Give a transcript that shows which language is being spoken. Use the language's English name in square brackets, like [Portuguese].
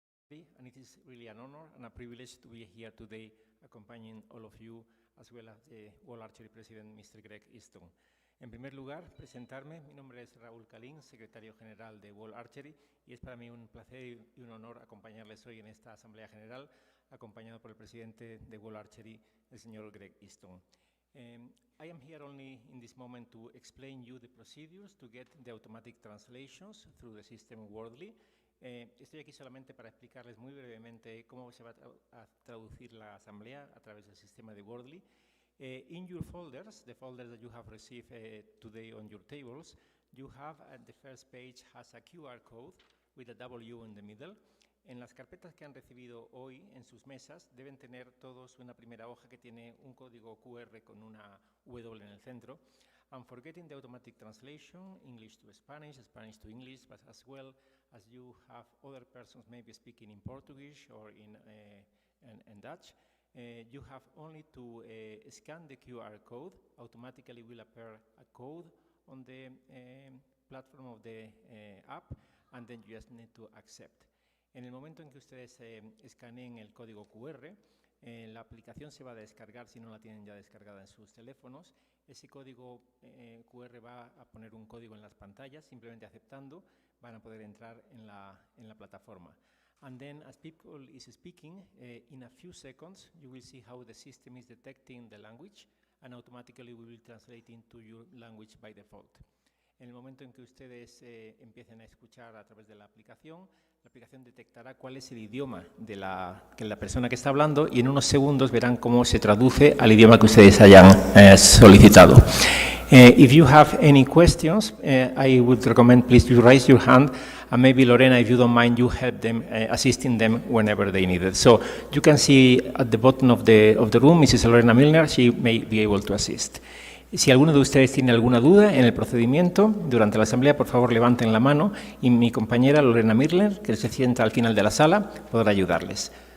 [English] And it is really an honor and a privilege to be here today accompanying all of you, as well as the World Archery President, Mr. Greg Easton. [Spanish] En primer lugar, presentarme. Mi nombre es Raúl Calín, secretario general de World Archery, y es para mí un placer y un honor acompañarles hoy en esta Asamblea General, acompañado por el presidente de World Archery, el señor Greg Easton. [English] I am here only in this moment to explain you the procedures to get the automatic translations through the system Wordly. [Spanish] Estoy aquí solamente para explicarles muy brevemente cómo se va a traducir la asamblea a través del sistema de Wordly. [English] In your folders, the folders that you have received today on your tables, you have at the first page has a QR code with a W in the middle. [Spanish] En las carpetas que han recibido hoy en sus mesas deben tener todos una primera hoja que tiene un código QR con una W en el centro. [English] And for getting the automatic translation, English to Spanish, Spanish to English, but as well as you have other persons maybe speaking in Portuguese or in Dutch, you have only to scan the QR code. Automatically will appear a code on the platform of the app, and then you just need to accept. [Spanish] En el momento en que ustedes escaneen el código QR, la aplicación se va a descargar si no la tienen ya descargada en sus teléfonos. Ese código QR va a poner un código en las pantallas, simplemente aceptando van a poder entrar en la plataforma. [English] And then as people is speaking, in a few seconds you will see how the system is detecting the language and automatically we will translate into your language by default. [Spanish] En el momento en que ustedes empiecen a escuchar a través de la aplicación detectará cuál es el idioma de la persona que está hablando y en unos segundos verán cómo se traduce al idioma que ustedes hayan solicitado. [English] If you have any questions, I would recommend please you raise your hand and maybe Lorena, if you don't mind, you help them, assisting them whenever they need it. So you can see at the bottom of the room, Mrs. Lorena Milner, she may be able to assist. [Spanish] Si alguno de ustedes tiene alguna duda en el procedimiento durante la asamblea, por favor levanten la mano y mi compañera Lorena Mirler, que se sienta al final de la sala, podrá ayudarles.